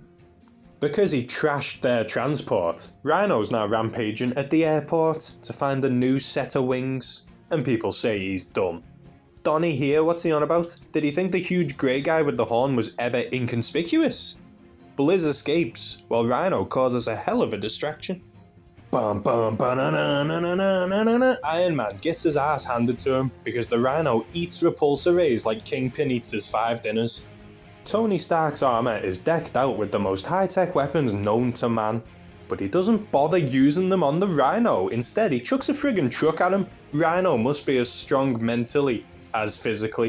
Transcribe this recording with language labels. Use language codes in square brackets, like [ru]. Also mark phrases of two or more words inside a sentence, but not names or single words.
[en] Because he trashed their transport, Rhino's now rampaging at the airport to find a new set of wings, and people say he's dumb. Donnie here, what's he on about? Did he think the huge grey guy with the horn was ever inconspicuous? Blizz escapes, while Rhino causes a hell of a distraction. Bum bum ba-na-na-na-na-na-na-na. Iron Man gets his ass handed to him because the Rhino eats repulsor rays like Kingpin eats his 5 dinners. Tony Stark's armour is decked out with the most high-tech weapons known to man, but he doesn't bother using them on the Rhino. Instead, he chucks a friggin' truck at him. Rhino must be as strong mentally as physically.